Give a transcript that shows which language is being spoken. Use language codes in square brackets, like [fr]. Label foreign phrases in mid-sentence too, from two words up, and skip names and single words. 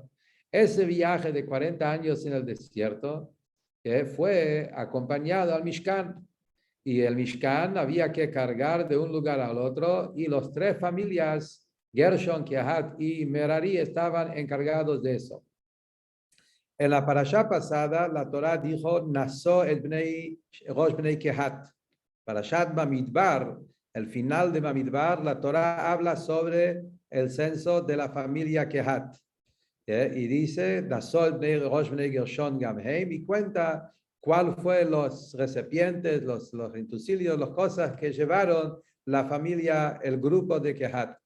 [es] Ese viaje de 40 años en el desierto fue acompañado al Mishkan, y el Mishkan había que cargar de un lugar al otro, y los 3 familias, Gershon, Kehat y Merari, estaban encargados de eso. En la parashá pasada, la Torah dijo, [he] נשא את בני ראש בני קהת. [es] Parashat Bamidbar, el final de Bamidbar, la Torah habla sobre el censo de la familia Kehat. Y dice, [he] נשא את בני ראש בני גרשון גם הם, [es] y cuenta cuál fue los recipientes, los utensilios, las cosas que llevaron la familia, el grupo de Kehat.